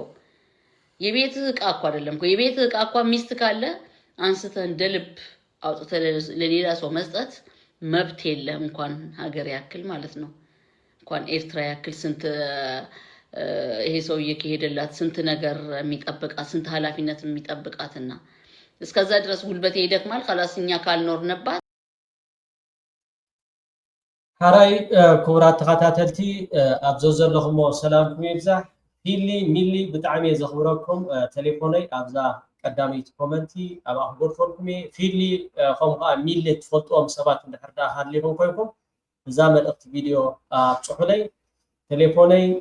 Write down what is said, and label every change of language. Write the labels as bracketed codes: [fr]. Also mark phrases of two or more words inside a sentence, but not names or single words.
[am] የቤት ዕቃ እኮ አይደለም እኮ የቤት ዕቃ እኮ ሚስት ካለ አንስተህ እንደ ልብ አውጥተህ ለሌላ ሰው መስጠት መብት የለም። እንኳን ሀገር ያክል ማለት ነው እንኳን ኤርትራ ያክል ስንት ይሄ ሰውዬ ከሄደላት ስንት ነገር የሚጠብቃት ስንት ኃላፊነት የሚጠብቃትና እስከዛ ድረስ ጉልበቴ ይደክማል ካላስኛ ካልኖርነባት። [ti] ሓራይ ክቡራት ተኸታተልቲ ኣብዞ ዘለኹሞ ሰላምኩም ይብዛሕ። ሚሊ ብጣዕሚ እየ ዘኽብረኩም። ቴሌፎነይ ኣብዛ ቀዳሚት ኮመንቲ ኣብ ኣኽጎድፈልኩም እየ። ፊሊ ከምኡ ከዓ ሚሊ ትፈልጥዎም ሰባት እንድሕር ዳ ሃልይኩም ኮይንኩም እዛ መልእኽቲ ቪድዮ ኣብፅሑለይ። ቴሌፎነይ